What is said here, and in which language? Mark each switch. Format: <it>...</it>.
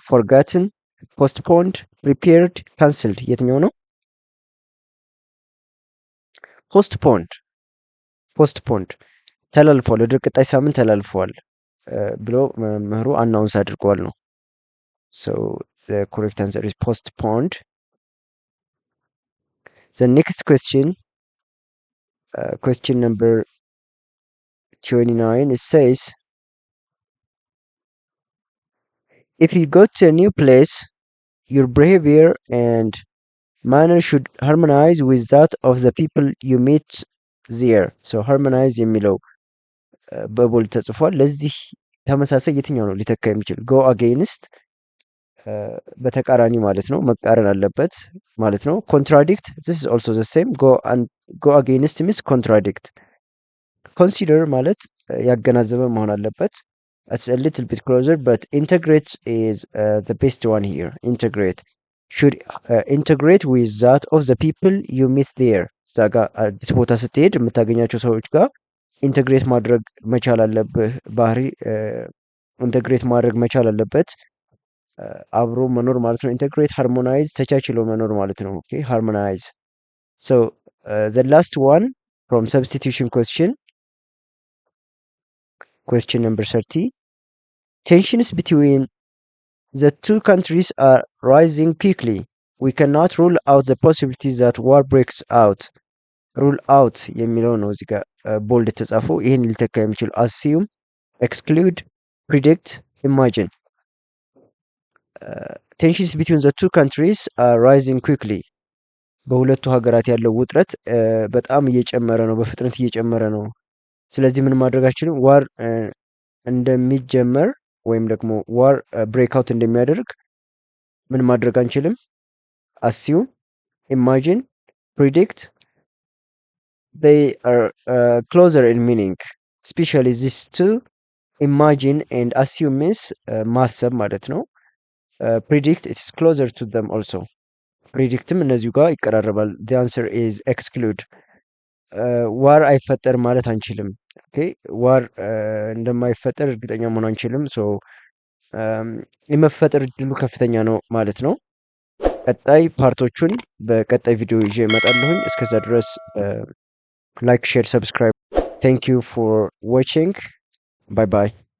<en>forgotten, postponed, prepared, cancelled</en> <am>የትኛው ነው? postponed ተላልፏል፣ ወደ ቀጣይ ሳምንት ተላልፏል ብሎ መምህሩ አናውንስ አድርጓል ነው።</am> <en>So the correct answer is postponed. The next question number 29, it says, if you go to a new place, your behavior and manner should harmonize with that of the people you meet there.</en> <am>So harmonize የሚለው በቦልድ ተጽፏል። ለዚህ ተመሳሳይ የትኛው ነው ሊተካ የሚችል?</am> <en>go against</en> <am>በተቃራኒ ማለት ነው፣ መቃረን አለበት ማለት ነው።</am> <en>contradict, this is also the same. go against means contradict. consider</en> <am>ማለት ያገናዘበ መሆን አለበት።</am> <en>it's a little bit closer, but integrate is the best one here. integrate should integrate with that of the people you meet there.</en> <am>እዛ ጋር አዲስ ቦታ ስትሄድ የምታገኛቸው ሰዎች ጋር ኢንተግሬት ማድረግ መቻል አለብህ። ባህሪ ኢንተግሬት ማድረግ መቻል አለበት። አብሮ መኖር ማለት ነው። ኢንተግሬት ሃርሞናይዝ ተቻችሎ መኖር ማለት ነው። ኦኬ ሃርሞናይዝ። ሶ</am> <en>the last one from substitution question number 30. Tensions between the two countries are rising quickly. We cannot rule out the possibility that war breaks out.</en> <am>rule out የሚለው ነው እዚህ ጋር ቦልድ የተጻፈው። ይህን ሊተካ የሚችል</am> <en>assume, exclude, predict, imagine. tensions between the two countries are rising quickly.</en> <am>በሁለቱ ሀገራት ያለው ውጥረት በጣም እየጨመረ ነው፣ በፍጥነት እየጨመረ ነው። ስለዚህ ምን ማድረጋችንም ዋር እንደሚጀመር ወይም ደግሞ ዋር ብሬክአውት እንደሚያደርግ ምን ማድረግ አንችልም?</am> <en>አሲዩም፣ ኢማጂን፣ ፕሪዲክት they are closer in meaning, especially these two. Imagine and assume means</en> <am>ማሰብ ማለት ነው።</am> <en>predict it's closer to them also.</en> <am>ፕሪዲክትም እነዚሁ ጋር ይቀራረባል።</am> <en>the answer is exclude.</en> <am>ዋር አይፈጠርም ማለት አንችልም። ኦኬ ዋር እንደማይፈጠር እርግጠኛ መሆን አንችልም። ሶ የመፈጠር እድሉ ከፍተኛ ነው ማለት ነው። ቀጣይ ፓርቶቹን በቀጣይ ቪዲዮ ይዤ እመጣለሁኝ። እስከዛ ድረስ</am> <en>like, share, subscribe. Thank you for watching. Bye bye.</en>